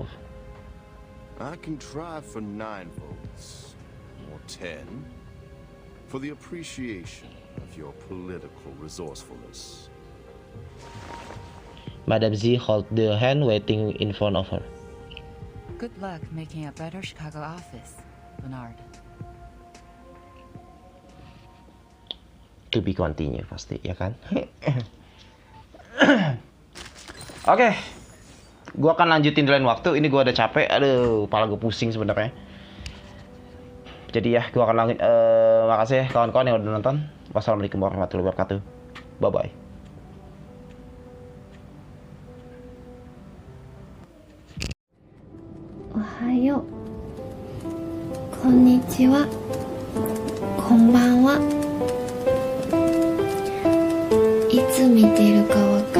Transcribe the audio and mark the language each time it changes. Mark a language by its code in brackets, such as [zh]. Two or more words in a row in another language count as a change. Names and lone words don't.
[en] I can try for 9 votes, or 10, for the appreciation of your political resourcefulness. Madame Z held the hand waiting in front of her. Good luck making a better Chicago office, Bernard. To be continued [id] pasti, ya kan? Oke. Gue akan lanjutin di lain waktu. Ini gue udah capek. Aduh, kepala gue pusing sebenarnya. Jadi ya, gue akan lanjut. Makasih ya kawan-kawan yang udah nonton. [ar] والسلام عليكم ورحمة الله وبركاته. [en] Bye bye. [ja] おはよう、こんにちは、こんばんは. いつ見てるか